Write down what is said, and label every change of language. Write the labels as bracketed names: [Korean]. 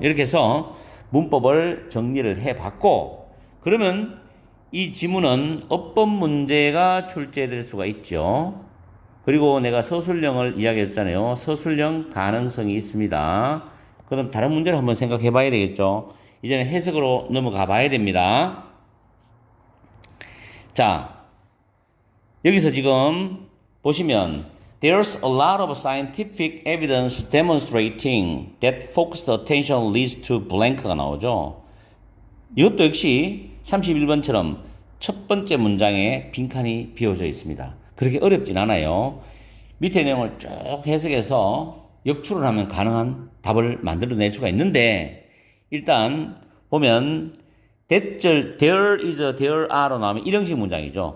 [Korean] 이렇게 해서 문법을 정리를 해봤고 그러면 이 지문은 어법 문제가 출제될 수가 있죠. 그리고 내가 서술형을 이야기했잖아요. 서술형 가능성이 있습니다. 그럼 다른 문제를 한번 생각해 봐야 되겠죠. 이제는 해석으로 넘어가 봐야 됩니다. 자, 여기서 지금 보시면 [English] There's a lot of scientific evidence demonstrating that focused attention leads to blank가 나오죠. [Korean] 이것도 역시 31번처럼 첫 번째 문장에 빈칸이 비워져 있습니다. 그렇게 어렵진 않아요. 밑에 내용을 쭉 해석해서 역추를 하면 가능한 답을 만들어낼 수가 있는데, 일단 보면 대절 there is, there are로 나오면 일형식 문장이죠.